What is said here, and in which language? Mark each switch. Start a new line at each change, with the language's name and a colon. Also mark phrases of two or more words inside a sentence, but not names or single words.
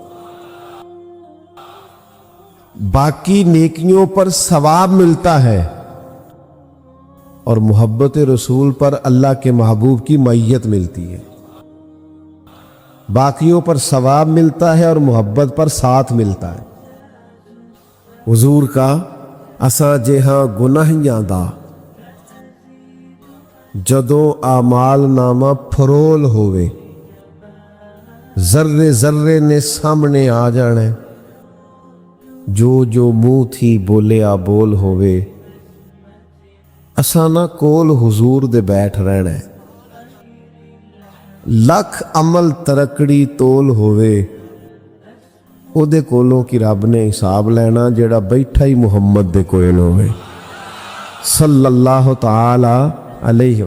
Urdu: باقی نیکیوں پر ثواب ملتا ہے اور محبت رسول پر اللہ کے محبوب کی معیت ملتی ہے. باقیوں پر ثواب ملتا ہے اور محبت پر ساتھ ملتا ہے.
Punjabi: حضور کا اساں جہاں گناہیاں دا جدوں اعمال نامہ پھرول ہوئے، ذرے ذرے نے سامنے آ جانے، جو جو منہ تھی بولیا بول ہوئے. اسانا کول حضور دے بیٹھ رہنا ہے، لکھ عمل ترکڑی تول ہوئے، او دے کولوں کی رب نے حساب لینا جڑا بیٹھا ہی محمد دے کوئل ہوئے
Arabic: صلی اللہ تعالی علیہ.